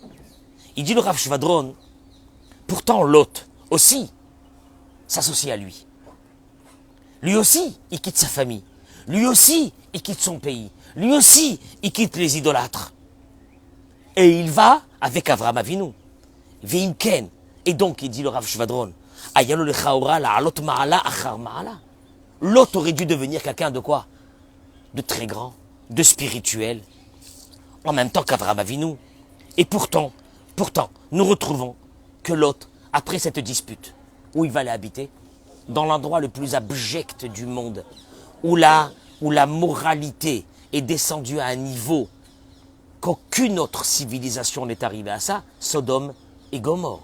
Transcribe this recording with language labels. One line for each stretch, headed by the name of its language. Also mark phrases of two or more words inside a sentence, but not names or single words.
French: Il dit le Rav Shvadron, pourtant Lot aussi s'associe à lui. Lui aussi, il quitte sa famille. Lui aussi, il quitte son pays. Lui aussi, il quitte les idolâtres. Et il va avec Avraham Avinu. Veimken. Et donc, il dit le Rav Shvadron,
Hebrew: היה לו לכאורה לעלות מעלה אחר מעלה.
French: Lot aurait dû devenir quelqu'un de quoi? De très grand, de spirituel, en même temps qu'Avraham Avinu. Et pourtant, nous retrouvons que Lot, après cette dispute, où il va aller habiter, dans l'endroit le plus abject du monde, où la moralité est descendue à un niveau qu'aucune autre civilisation n'est arrivée à ça, Sodome et Gomorrhe.